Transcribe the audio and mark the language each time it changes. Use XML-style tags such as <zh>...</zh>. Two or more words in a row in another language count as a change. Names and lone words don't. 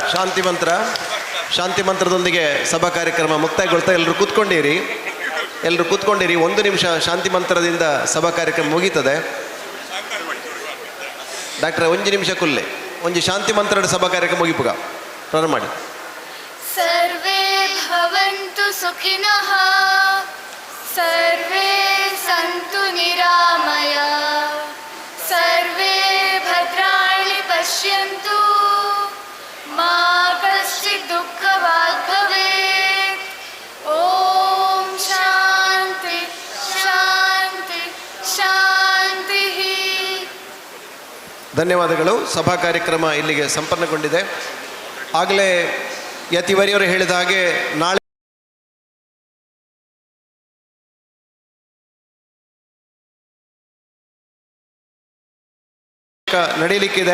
<kn>ಶಾಂತಿ ಮಂತ್ರದೊಂದಿಗೆ ಸಭಾ ಕಾರ್ಯಕ್ರಮ ಮುಕ್ತಾಯಗೊಳ್ತಾ ಎಲ್ಲರೂ ಕೂತ್ಕೊಂಡಿರಿ. 1 ನಿಮಿಷ ಶಾಂತಿ ಮಂತ್ರದಿಂದ ಸಭಾ ಕಾರ್ಯಕ್ರಮ ಮುಗೀತದೆ.</kn> <tcy>ಡಾಕ್ಟ್ರೆ 1 ನಿಮಿಷ ಕುಲ್ಲೆ</tcy> <kn>ಒಂದು ಶಾಂತಿ ಮಂತ್ರ ಸಭಾ ಕಾರ್ಯಕ್ರಮ ಮುಗಿಪುಗ ಪ್ರಾರಂಭ ಮಾಡಿ.</kn> <sa>ಸರ್ವೇ ಭವಂತು ಸುಖಿನಃ, ಸರ್ವೇ ಸಂತು ನಿರಾಮಯ, ಸರ್ವೇ ಭದ್ರಾಣಿ ಪಶ್ಯಂತು, ಮಾ ಕಶ್ಚಿತ್ ದುಃಖವಾಗ್ ಭವೇತ್. ಓಂ ಶಾಂತಿ ಶಾಂತಿ ಶಾಂತಿ.</sa> <kn>ಧನ್ಯವಾದಗಳು. ಸಭಾ ಕಾರ್ಯಕ್ರಮ ಇಲ್ಲಿಗೆ ಸಂಪನ್ನಗೊಂಡಿದೆ. ಆಗಲೇ ಯತಿವರಿಯವರು ಹೇಳಿದ ಹಾಗೆ ನಾಳೆ ನಡೆಯಲಿಕ್ಕಿದೆ.</kn>